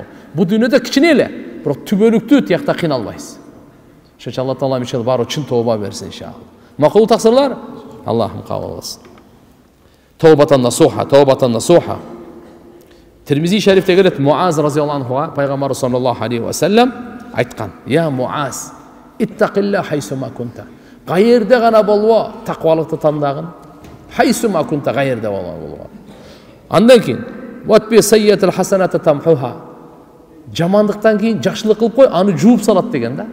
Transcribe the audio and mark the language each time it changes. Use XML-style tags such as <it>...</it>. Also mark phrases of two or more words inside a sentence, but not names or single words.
<ky>Бу дүйнөдө кичине эле, бирок түбөлүктүү тиякта кыйналбайсыз. Ошо Алла Таала мишел баары чын тооба берсин иншалла. Макул таксырлар? Аллахым кабыл кылсын.</ky> <ar>توبة نصوحا.</ar> <ky>Тирмизи шарифте келет, Муаз</ky> <ar>رضي الله عنه</ar> <ky>Пайгамбар</ky> <ar>صلى الله عليه وسلم</ar> <ky>айткан:</ky> <ar>"يا معاذ اتق الله حيثما كنت."</ar> <ky>Кайерде гана болбо, таквалыкты тандагын.</ky> <ar>حيثما كنت,</ar> <ky>кайерде болбо. Андан кийин,</ky> <ar>"وأتبع السيئة الحسنة تمحها."</ar> <ky>Жамандыктан кийин жакшылык кылып кой, аны жууп салат деген да.</ky>